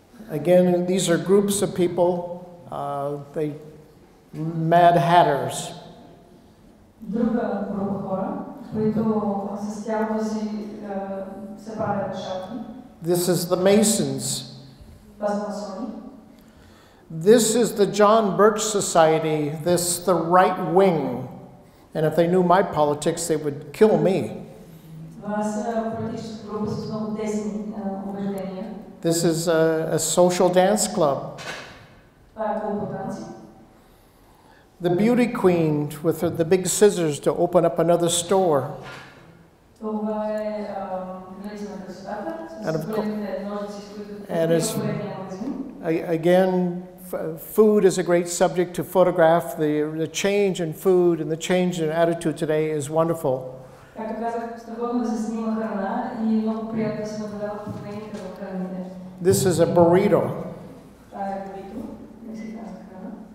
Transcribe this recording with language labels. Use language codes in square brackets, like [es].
[en] Again, these are groups of people, they Mad Hatters. [bg] Друга група хора, които с тялото си се правят шапки. [en] This is the Masons. [bg] Това са масони. [en] This is the John Birch Society, this the right wing. And if they knew my politics, they would kill me. [bg] Това са политическа група с много десни убеждения. [en] This is a social dance club. [bg] Това е клуб по танци. [en] The beauty queen with the big scissors to open up another store. [bg] Това е леса на красотата с големите ножици, с които поредния магазин. [en] Again, food is a great subject to photograph. The change in food and the change in attitude today is wonderful. [bg] Както казах, страхотно да се снима храна и много приятно да се наблюдава промените в храните. [en] This is a burrito. [bg] Това е бурито, мексиканска храна.